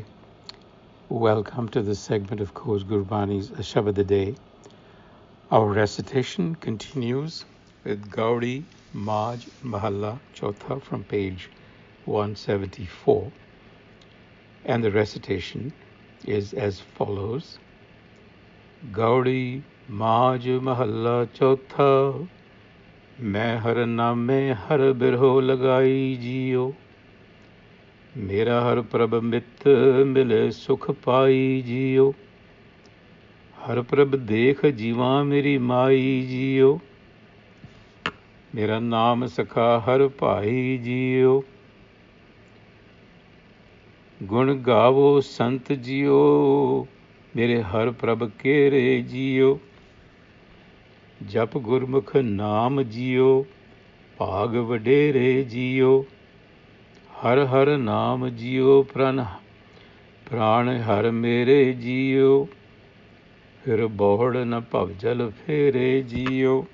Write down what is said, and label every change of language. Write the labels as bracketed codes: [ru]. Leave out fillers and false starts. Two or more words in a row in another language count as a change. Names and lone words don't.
[en] Welcome to this segment of Coach Gurbani's a-sabad-a-day. Our recitation continues with Gaudi Maj Mahalla Chotha from page 174. And the recitation is as follows. [pa] Gaudi Maj Mahalla Chotha, ਮੈ ਹਰਿ ਨਾਮੈ ਹਰਿ ਬਿਰਹੁ ਲਗਾਈ ਜੀਉ. ਮੇਰਾ ਹਰਿ ਪ੍ਰਭੁ ਮਿਤੁ ਮਿਲੈ ਸੁਖੁ ਪਾਈ ਜੀਉ ਹਰਿ ਪ੍ਰਭੁ ਦੇਖਿ ਜੀਵਾ ਮੇਰੀ ਮਾਈ ਜੀਉ ਮੇਰਾ ਨਾਮੁ ਸਖਾ ਹਰਿ ਭਾਈ ਜੀਉ ਗੁਣ ਗਾਵਹੁ ਸੰਤ ਜੀਉ ਮੇਰੇ ਹਰਿ ਪ੍ਰਭ ਕੇਰੇ ਜੀਉ ਜਪਿ ਗੁਰਮੁਖਿ ਨਾਮੁ ਜੀਉ ਭਾਗ ਵਡੇਰੇ ਜੀਉ ਹਰਿ ਹਰਿ ਨਾਮੁ ਜੀਉ ਪ੍ਰਾਣ ਹਰਿ ਮੇਰੇ ਜੀਉ ਫਿਰਿ ਬਹੁੜਿ ਨ ਭਵਜਲ ਫੇਰੇ ਜੀਉ